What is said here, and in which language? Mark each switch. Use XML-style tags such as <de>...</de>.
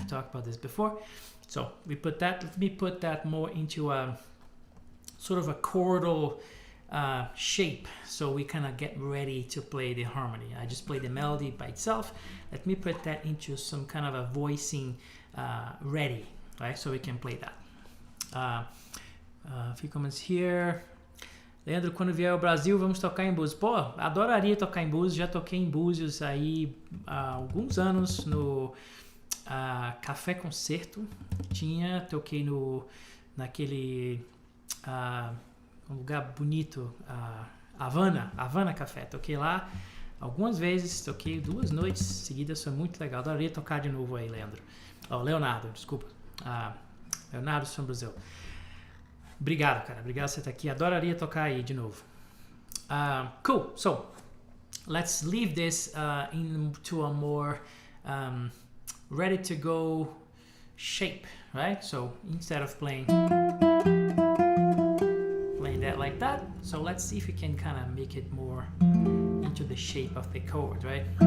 <en>We talked about this before. So we put that, let me put that more into a sort of a chordal shape, so we kind of get ready to play the harmony. I just play the melody by itself. Let me put that into some kind of a voicing ready, right? So we can play that. A few comments here.</en> <pt>Leandro, quando vier ao Brasil, vamos tocar em Búzios. Pô, adoraria tocar em Búzios. Já toquei em Búzios aí há alguns anos no Café Concerto. Toquei naquele um lugar bonito, Havana Café. Toquei lá algumas vezes, toquei 2 noites seguidas, foi muito legal. Adoraria tocar de novo aí, Leonardo, desculpa.</pt> <en>Leonardo from Brazil.</en> <pt>Obrigado, cara. Obrigado por você estar aqui. Adoraria tocar aí de novo. Cool.</pt> <en>So, let's leave this into a more ready to go shape, right? So, instead of playing that like that, so let's see if we can kind of make it more into the shape of the chord, right?</en>